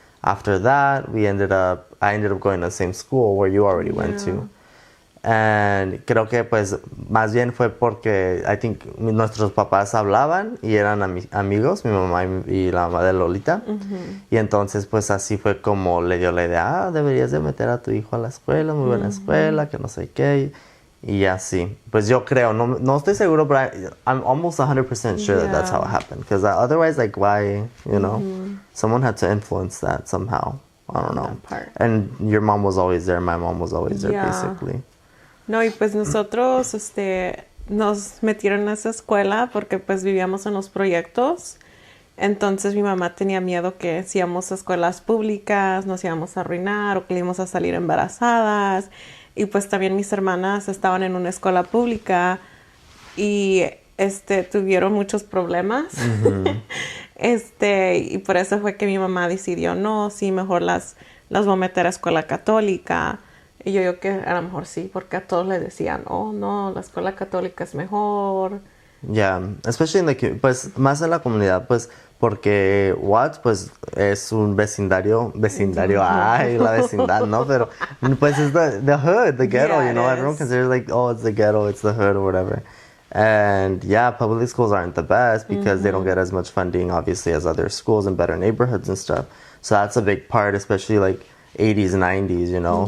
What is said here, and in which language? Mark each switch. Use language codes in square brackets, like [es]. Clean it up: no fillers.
[en] after that, I ended up going to the same school where you already went to. [es] And creo que pues más bien fue porque [en] I think [es] nuestros papás hablaban y eran amigos, mi mamá y la mamá de Lolita. Y entonces pues así fue como le dio la idea, deberías de meter a tu hijo a la escuela, muy buena escuela, que no sé qué. Y así. Pues yo creo, no estoy seguro, [en] but I'm almost 100% sure that that's how it happened. Because otherwise, like, why, you know? Someone had to influence that somehow. I don't know. And your mom was always there, my mom was always there, basically. [es] No, y pues nosotros, nos metieron a esa escuela porque pues vivíamos en los proyectos. Entonces mi mamá tenía miedo que si íbamos a escuelas públicas nos íbamos a arruinar o que íbamos a salir embarazadas. Y pues también mis hermanas estaban en una escuela pública y tuvieron muchos problemas. Y por eso fue que mi mamá decidió, no, sí, mejor las voy a meter a escuela católica. Y yo digo que a lo mejor sí, porque a todos les decían, oh, no, la escuela católica es mejor. [en] Yeah, especially [es] pues más en la comunidad, pues porque Watts pues es un vecindario, ay, la vecindad, ¿no? Pero pues es [en] the hood, the ghetto, you know, everyone considers like, oh, it's the ghetto, it's the hood or whatever. And yeah, public schools aren't the best because they don't get as much funding, obviously, as other schools in better neighborhoods and stuff. So that's a big part, especially like 80s, 90s, you know?